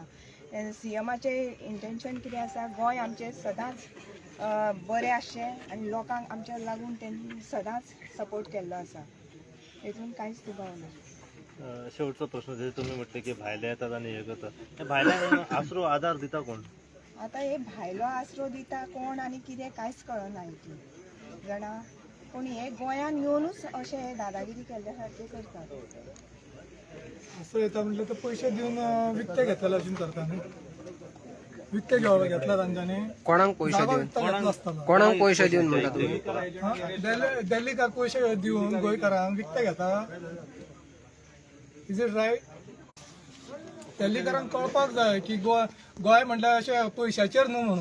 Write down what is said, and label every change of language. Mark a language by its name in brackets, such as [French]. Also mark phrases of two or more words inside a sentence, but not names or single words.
[Konkani] सीएमाचे इंटेंशन कितें आसा, गोंय आमचें सदांच बरें आसचें आनी लोकांक आमच्या लागून तेणी सदांच सपोर्ट केल्लो आसा, हेतून कांयच दुबाव ना. शेवटचो प्रश्न [Marathi] जे तुम्ही म्हटले की भायले येतात आणि हे करतात, [Konkani] हे भायल्यांक आसरो आधार दिता कोण? आतां हे भायलो आसरो दिता कोण आनी कितें कांयच कळना इतलें जाणा, पूण हे गोंयान येवनूच अशें हे दादागिरी केल्ल्या सारके करतात. असं येता म्हटलं तर पैसे देऊन विकते घेतलेले अशें करता न्ही, विकते घेतला तांच्यांनी. कोणाक पैसे जागो दिवन विकतो घेतलो आसतलो. कोणाक पैसे दिवन म्हणटा तुम्ही? दिल्लीकार पैसे दिवन गोंयकारांक विकते घेता. [English] Is it right? [Konkani] दिल्लीकारांक कळपाक जाय की गोंय म्हणल्यार अशें पयशाचेर न्हू म्हणून.